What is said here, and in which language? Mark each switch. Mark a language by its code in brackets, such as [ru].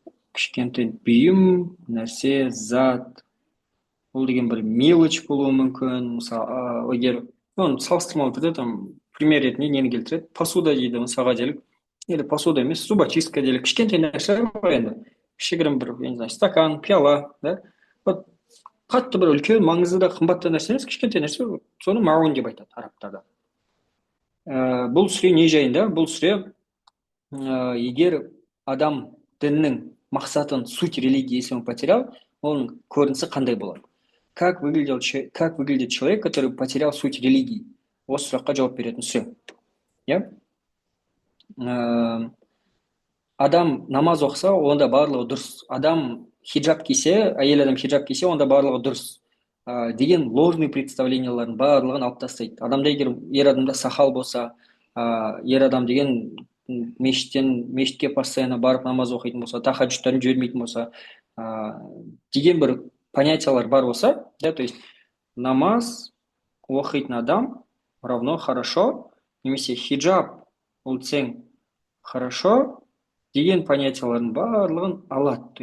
[kk] Кішкентай бұйым, нәрсе, зат. Ол деген бір мелочь болуы мүмкін. Мысалы, егер оны салыстырмалы түрде пример ретінде нені келтіреді? Посуда дейді, мысалға делік. Или посуда емес, зубочистка делік. Кішкентай нәрсе ғой енді. Кішігірім бір, я не знаю, стакан, пиала, да? Вот қатты бір үлкен, маңызды да қымбатты нәрсе емес, кішкентай нәрсе, соны маун деп айтады арабтарда. Бұл сүре не жайында? Бұл сүре егер адам діннің мақсатын, суть религии, если он потерял, оның көрінісі қандай болады? [ru] Как выглядит человек, который потерял суть религии? [kk] Осы сұраққа жауап беретін сүре. [en] Yeah? [kk] Адам намаз оқыса, онда барлығы дұрыс. Адам хиджаб кисе, әйел адам хиджаб кисе, онда барлығы дұрыс. Деген ложный представлениялардың барлығын алып тастайды. Адамда егер ер адамда сақал болса, ер адам деген мешітке постоянно барып намаз оқитын болса, тахаджудтарын жібермейтін болса, деген бір понятиялар бар болса, да, то есть намаз оқитын адам равно хорошо, немесе хиджаб ол тең хорошо деген понятиялардың барлығын алады.